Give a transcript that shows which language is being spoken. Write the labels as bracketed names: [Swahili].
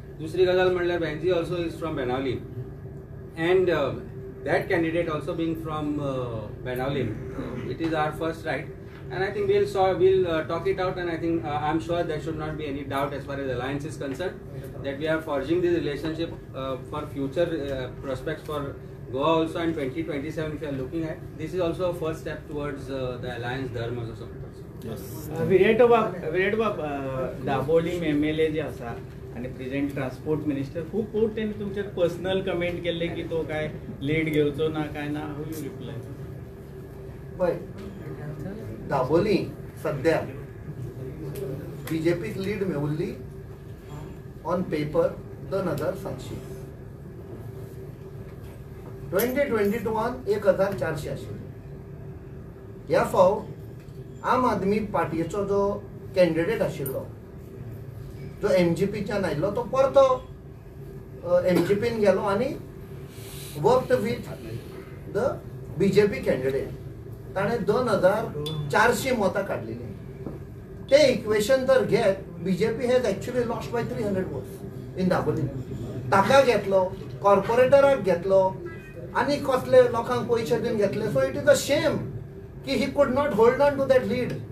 [Konkani] Dusri gazal म्हणल्यार [English] Benji also is from Benawali, and that candidate also being from Benawali, it is our first right, and I think we'll talk it out, and I think I'm sure there should not be any doubt as far as alliance is concerned that we are forging this relationship for future prospects for Goa also in 2027. If you are looking at this, is also a first step towards the alliance dharma also. Yes. [Konkani] विरेटबाब दाबोली MLA जे आसा आणि present transport minister खूप फावट तेणी तुमचे personal comment केले की तो काय लीड घेवचो ना काय ना. [English] How you reply? [Konkani] पळय दाबोली सध्या बीजेपीक लीड मेळिल्ली ऑन पेपर 2700. 2022 1400 आशिल्ली. ह्या फाव आम आदमी पार्टीचो जो कॅन्डिडेट आशिल्लो जो MGPच्यान आयिल्लो तो परतो MGPन गेलो आनी [English] Worked with the BJP candidate. [Konkani] ताणें 2400 मतां काडलेली. ते इक्वेशन जर घेत [English] BJP has actually lost by 300 votes in Daboli. [Konkani] ताका घेतलो, कॉर्पोरेटराक घेतलो, आनी कसले लोकांक पयशे दिवन घेतले. [English] So it is a shame की he could not hold on to that lead.